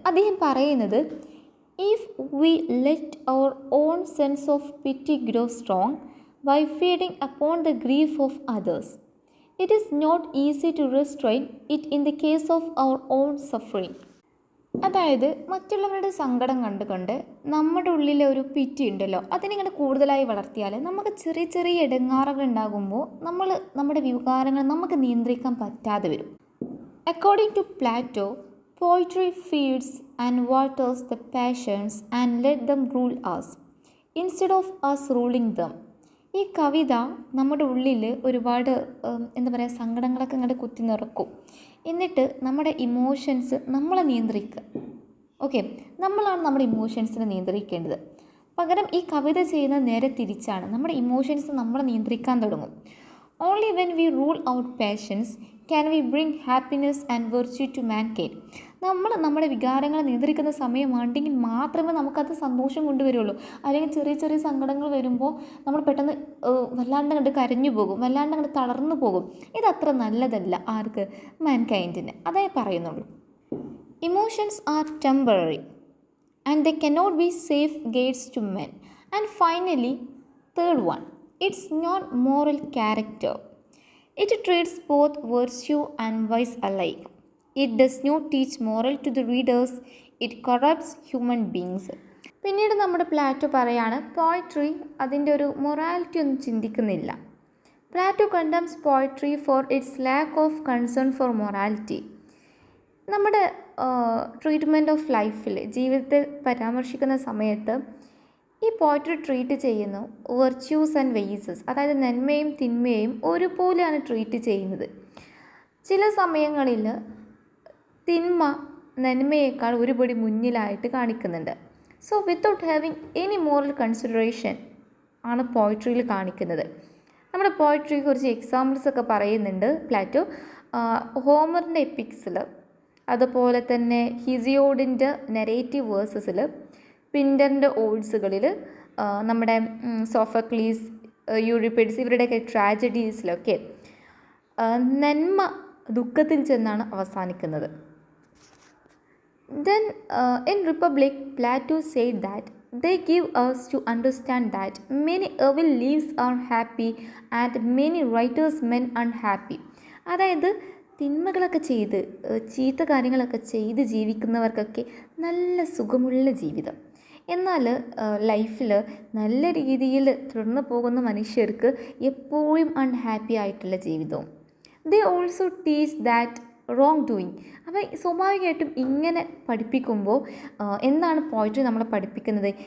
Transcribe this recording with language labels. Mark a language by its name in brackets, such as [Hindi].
[Malayalam] അദ്ദേഹം പറയുന്നത് [English] if we let our own sense of pity grow strong by feeding upon the grief of others, it is not easy to restrain it in the case of our own suffering. [Malayalam] അതായത് മറ്റുള്ളവരുടെ സങ്കടം കണ്ടുകൊണ്ട് നമ്മുടെ ഉള്ളിലെ ഒരു പിറ്റി ഉണ്ടല്ലോ, അതിനിങ്ങനെ കൂടുതലായി വളർത്തിയാൽ നമുക്ക് ചെറിയ ചെറിയ ഇടങ്ങാറുകൾ ഉണ്ടാകുമ്പോൾ നമ്മുടെ വികാരങ്ങൾ നമുക്ക് നിയന്ത്രിക്കാൻ പറ്റാതെ വരും. [English] According to Plato, poetry feeds and waters the passions and let them rule us instead of us ruling them. [Malayalam] ഈ കവിത നമ്മുടെ ഉള്ളിൽ ഒരുപാട് സങ്കടങ്ങളൊക്കെ ഇങ്ങോട്ട് കുത്തി നിറക്കും. എന്നിട്ട് നമ്മുടെ ഇമോഷൻസ് നമ്മളെ നിയന്ത്രിക്കുക. ഓക്കെ, നമ്മളാണ് നമ്മുടെ ഇമോഷൻസിനെ നിയന്ത്രിക്കേണ്ടത്. പകരം ഈ കവിത ചെയ്യുന്നത് നേരെ തിരിച്ചാണ്. നമ്മുടെ ഇമോഷൻസ് നമ്മളെ നിയന്ത്രിക്കാൻ തുടങ്ങും. [English] Only when we rule out passions can we bring happiness and virtue to mankind. [Malayalam] നമ്മുടെ വികാരങ്ങളെ നിയന്ത്രിക്കുന്ന സമയമാണെങ്കിൽ മാത്രമേ നമുക്കത് സന്തോഷം കൊണ്ടുവരുള്ളൂ. അല്ലെങ്കിൽ ചെറിയ ചെറിയ സങ്കടങ്ങൾ വരുമ്പോൾ നമ്മൾ പെട്ടെന്ന് വല്ലാണ്ട് കണ്ട് കരഞ്ഞു പോകും, വല്ലാണ്ട് കണ്ട് തളർന്നു പോകും. ഇതത്ര നല്ലതല്ല ആർക്ക്? മാൻകൈൻഡിന്. അതേ പറയുന്നുള്ളൂ. [English] Emotions are temporary and they cannot be safe guides to men. And finally, third one, it's not moral character. It treats both virtue and vice alike. It does not teach moral to the readers. It corrupts human beings. [Malayalam] പിന്നീട് നമ്മുടെ Plato പറയാണ്, poetry അതിൻ്റെ ഒരു morality ഒന്നും ചിന്തിക്കുന്നില്ല. [English] Plato condemns poetry for its lack of concern for morality. [Malayalam] നമ്മുടെ treatment of ലൈഫിൽ, ജീവിതത്തെ പരാമർശിക്കുന്ന സമയത്ത് ഈ പോയട്രി ട്രീറ്റ് ചെയ്യുന്നു [English] virtues and vices, [Malayalam] അതായത് നന്മയും തിന്മയും ഒരുപോലെയാണ് ട്രീറ്റ് ചെയ്യുന്നത്. ചില സമയങ്ങളിൽ തിന്മ നന്മയേക്കാൾ ഒരുപടി മുന്നിലായിട്ട് കാണിക്കുന്നുണ്ട്. [English] so without having any moral consideration [Malayalam] ആണ് പോയിട്രിയിൽ കാണിക്കുന്നത്. നമ്മുടെ പോയിട്രിയെ കുറിച്ച് എക്സാമ്പിൾസ് ഒക്കെ പറയുന്നുണ്ട് പ്ലാറ്റോ. ഹോമറിൻ്റെ എപ്പിക്സിൽ, അതുപോലെ തന്നെ ഹിസിയോഡിൻ്റെ നെറേറ്റീവ് വേഴ്സസിൽ, പിൻഡറിൻ്റെ ഓഡ്സുകളിൽ, നമ്മുടെ സോഫക്ലീസ്, യൂറിപ്പിഡ്സ് ഇവരുടെയൊക്കെ ട്രാജഡീസിലൊക്കെ നന്മ ദുഃഖത്തിൽ ചെന്നാണ് അവസാനിക്കുന്നത്. [English] Then in Republic, Plato said that they give us to understand that many evil lives are happy and many righteous men unhappy. [Malayalam] അതായത് തിന്മകളൊക്കെ ചെയ്ത് ചീത്ത കാര്യങ്ങളൊക്കെ ചെയ്ത് ജീവിക്കുന്നവർക്കൊക്കെ നല്ല സുഖമുള്ള ജീവിതം, എന്നാൽ ലൈഫിൽ നല്ല രീതിയിൽ തുടർന്ന് പോകുന്ന മനുഷ്യർക്ക് എപ്പോഴും അൺഹാപ്പി ആയിട്ടുള്ള ജീവിതവും. [English] They also teach that wrong doing. [Malayalam] അപ്പോൾ സ്വാഭാവികമായിട്ടും ഇങ്ങനെ പഠിപ്പിക്കുമ്പോൾ എന്താണ് പോയിട്രി നമ്മളെ പഠിപ്പിക്കുന്നത്?